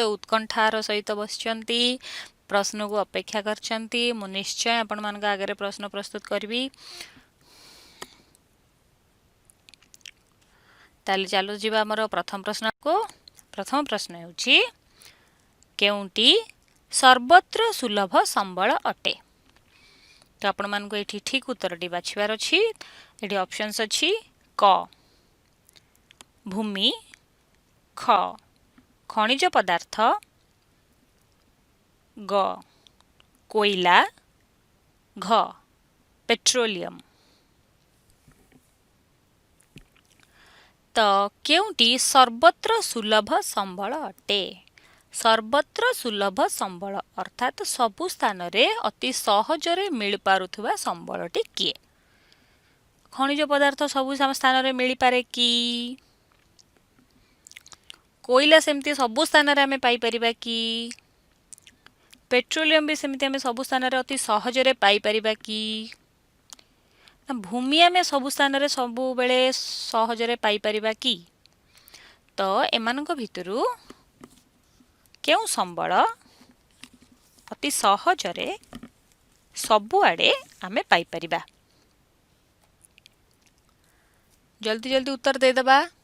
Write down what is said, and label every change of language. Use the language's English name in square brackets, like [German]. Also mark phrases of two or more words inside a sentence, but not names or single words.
[Odia] ଉତ୍କଣ୍ଠାର ସହିତ ବସିଛନ୍ତି ପ୍ରଶ୍ନକୁ ଅପେକ୍ଷା କରିଛନ୍ତି ମୁଁ ନିଶ୍ଚୟ ଆପଣ ମାନଙ୍କ ଆଗେ ପ୍ରଶ୍ନ ପ୍ରସ୍ତୁତ କରିବି ତା'ହେଲେ ଚାଲ ଯିବା ଆମର ପ୍ରଥମ ପ୍ରଶ୍ନକୁ ପ୍ରଥମ ପ୍ରଶ୍ନ ହେଉଛି କେଉଁଟି ସର୍ବତ୍ର ସୁଲଭ ସମ୍ବଳ ଅଟେ ତ ଆପଣ ମାନଙ୍କୁ ଏଠି ଠିକ ଉତ୍ତରଟି ବାଛିବାର ଅଛି ଏଠି ଅପସନ୍ସ ଅଛି କ ଭୂମି ଖ ଖଣିଜ ପଦାର୍ଥ ଗ କୋଇଲା ଘ ପେଟ୍ରୋଲିୟମ ତ କେଉଁଟି ସର୍ବତ୍ର ସୁଲଭ ସମ୍ବଳ ଅଟେ ସର୍ବତ୍ର ସୁଲଭ ସମ୍ବଳ ଅର୍ଥାତ ସବୁ ସ୍ଥାନରେ ଅତି ସହଜରେ ମିଳିପାରୁଥିବା ସମ୍ବଳଟି କିଏ ଖଣିଜ ପଦାର୍ଥ ସବୁ ସ୍ଥାନରେ ମିଳିପାରେ କି କୋଇଲା ସେମିତି ସବୁ ସ୍ଥାନରେ ଆମେ ପାଇ ପାରିବା କି ପେଟ୍ରୋଲିୟମ ବି ସେମିତି ଆମେ ସବୁ ସ୍ଥାନରେ ଅତି ସହଜରେ ପାଇ ପାରିବା କି ଭୂମି ଆମେ ସବୁ ସ୍ଥାନରେ ସବୁ ବେଳେ ସହଜରେ ପାଇ ପାରିବା କି ତ ଏମାନଙ୍କ ଭିତରୁ କେଉଁ ସମ୍ବଳ ଅତି ସହଜରେ ସବୁ ଆଡ଼େ ଆମେ ପାଇ ପାରିବା [Hindi] जल्दी जल्दी उत्तर दे दबा।